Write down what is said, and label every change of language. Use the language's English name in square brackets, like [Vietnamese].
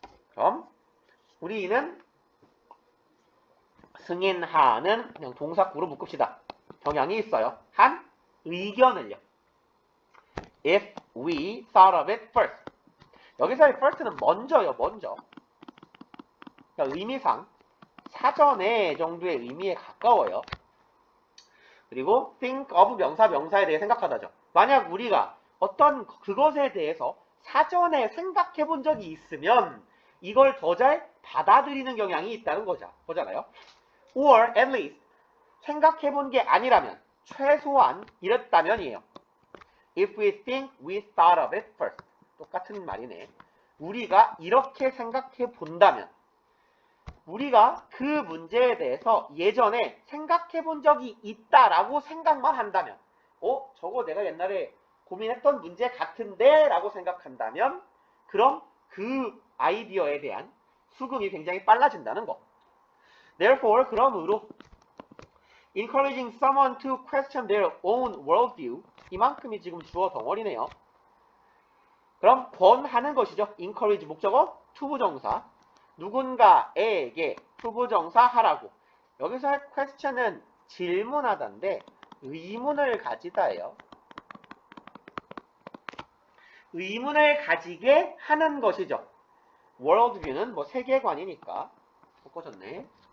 [Korean] 그럼 우리는 승인하는 그냥 동사구로 묶읍시다. 경향이 있어요. 한 의견을요. [English] If we thought of it first. [Korean] 여기서의 first는 먼저요. 먼저. 그러니까 의미상 사전에 정도의 의미에 가까워요. 그리고 think of 명사, 명사에 대해 생각하다죠. 만약 우리가 어떤 그것에 대해서 사전에 생각해 본 적이 있으면 이걸 더 잘 받아들이는 경향이 있다는 거잖아요. [English] Or at least [Korean] 생각해 본 게 아니라면 최소한 이랬다면이에요. [English] If we think we thought of it first. [Korean] 똑같은 말이네. 우리가 이렇게 생각해 본다면 우리가 그 문제에 대해서 예전에 생각해 본 적이 있다라고 생각만 한다면 저거 내가 옛날에 고민했던 문제 같은데 라고 생각한다면 그럼 그 아이디어에 대한 수긍이 굉장히 빨라진다는 거. [English] Therefore, 그러므로 encouraging someone to question their own worldview [Korean] 이만큼이 지금 주어 덩어리네요. 그럼 권하는 것이죠. encourage 목적어 투부정사 누군가에게 투부정사 하라고. 여기서 question은 질문하다인데 의문을 가지다예요. 의문을 가지게 하는 것이죠. worldview는 뭐 세계관이니까 바꿔졌네.